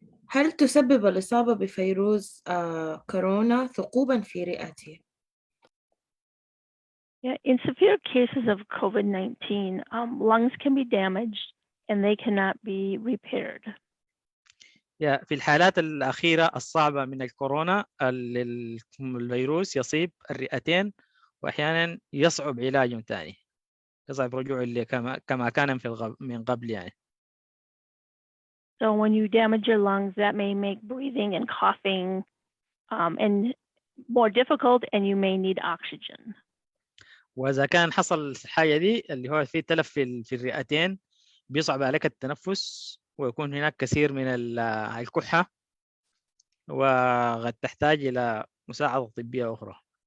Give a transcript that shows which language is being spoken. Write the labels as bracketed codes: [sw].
[ar] هل تسبب الإصابة بفيروس كورونا ثقوبا في رئتي؟ [en] Yeah, in severe cases of COVID-19, lungs can be damaged and they cannot be repaired. [ar] في الحالات الأخيرة الصعبة من الكورونا الفيروس يصيب الرئتين وأحيانا يصعب علاجهم ثاني، يصعب رجوعه كما كان من قبل يعني. [en] So when you damage your lungs, that may make breathing and coughing and more difficult, and you may need oxygen. [ar] وإذا كان حصل الحاجة دي اللي هو في تلف في الرئتين بيصعب عليك التنفس ويكون هناك كثير من الكحة وقد تحتاج إلى مساعدة طبية أخرى.